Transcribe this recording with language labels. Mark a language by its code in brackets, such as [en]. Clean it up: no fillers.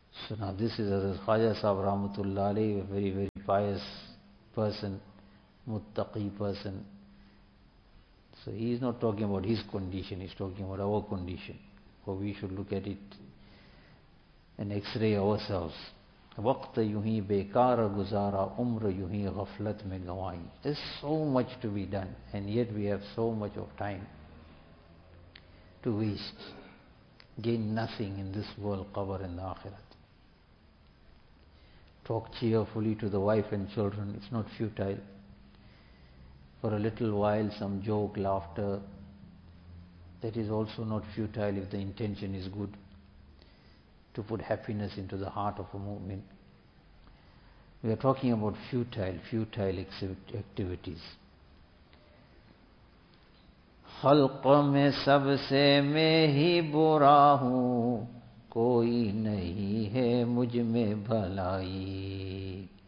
[en] So now this is Hazrat Khwaja Sahib Rahmatullah Alayh, a very, very pious person, muttaqi person. So he is not talking about his condition, he is talking about our condition. For we should look at it and x-ray ourselves. [ur] وقت یوں ہی بیکار گزارا عمر یوں ہی غفلت میں گوائی. [en] There's so much to be done and yet we have so much of time to waste. Gain nothing in this world, qabr and the akhirat. Talk cheerfully to the wife and children, it's not futile. For a little while, some joke, laughter, that is also not futile if the intention is good, to put happiness into the heart of a mu'min. We are talking about futile activities. [ur] خلق میں سب سے میں ہی برا ہوں کوئی نہیں ہے مجھ میں بھلائی.